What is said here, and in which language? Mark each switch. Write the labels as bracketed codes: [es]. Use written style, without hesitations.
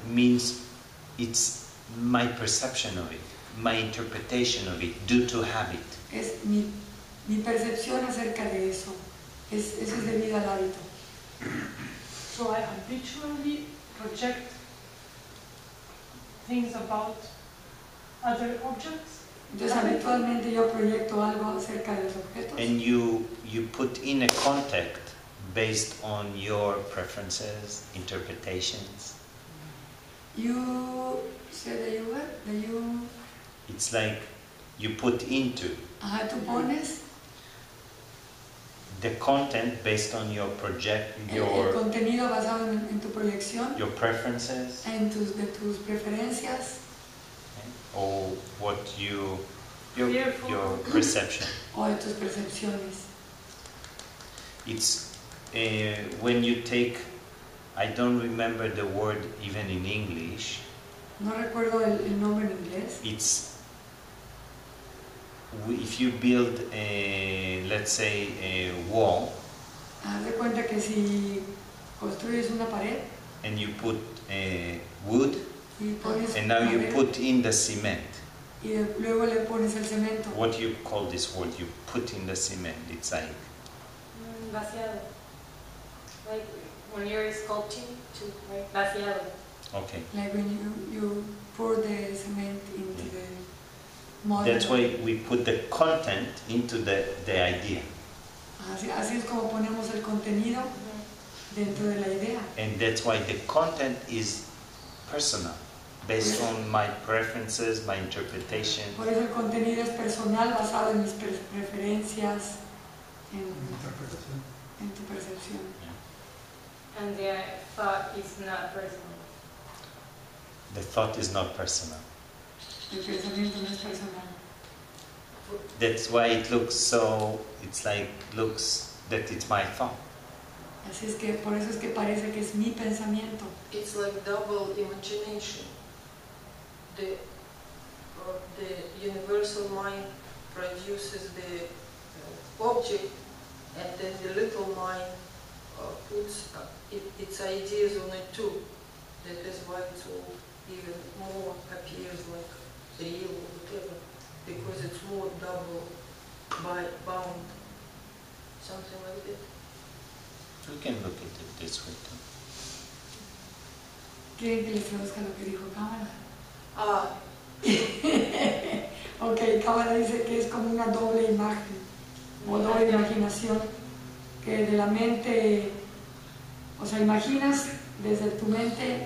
[en] Means it's my perception of it, my interpretation of it due to habit. [es] Es mi percepción acerca de eso, eso es debido al hábito. [en] So I habitually project things about other objects. [es] Entonces habitualmente yo proyecto algo acerca de los objetos [en] And you put in a context based on your preferences, interpretations. You say that you It's like you put into [es] ajá, tú pones [en] the content based on your [es] el contenido basado en tu proyección, [en] your preferences, [es] de tus preferencias [en] or what your Fearful. perception. [es] o de tus percepciones. [en] It's when you take, I don't remember the word even in English. [es] No recuerdo el nombre en inglés. [en] It's if you build let's say a wall [es] Haz de cuenta que si construyes una pared [en] and you put wood [es] y pones [en] and now you [es] madera [en] put in the cement. [es] y luego le pones el cemento. [en] What do you call this word? You put in the cement. It's like [es] Vaciado. [en] Like when you're sculpting, too, right? [es] Vaciado. [en] okay. Like when you pour the cement into the mud. That's why we put the content into the idea. [es] Así es como ponemos el contenido dentro de la idea. [en] And that's why the content is personal, based on my preferences, my interpretation. [es] Por eso el contenido es personal, basado en mis preferencias, en tu percepción. [en] And the thought is not personal. The thought is not personal. [es] El pensamiento no es personal. [en] That's why it looks so, it's like, looks that it's my thought. Así es que por eso es que parece que es mi pensamiento. It's like double imagination. The universal mind produces the object, and then the little mind puts its ideas on it too. That is why it all even more appears like real or whatever, because it's more double bound, something like that. We can look at it this way too. [es] ¿Quieren que les traduzca lo que dijo Cámara? Ah, Ok, Cámara dice que es como una doble imagen o doble imaginación, que de la mente, o sea, imaginas desde tu mente.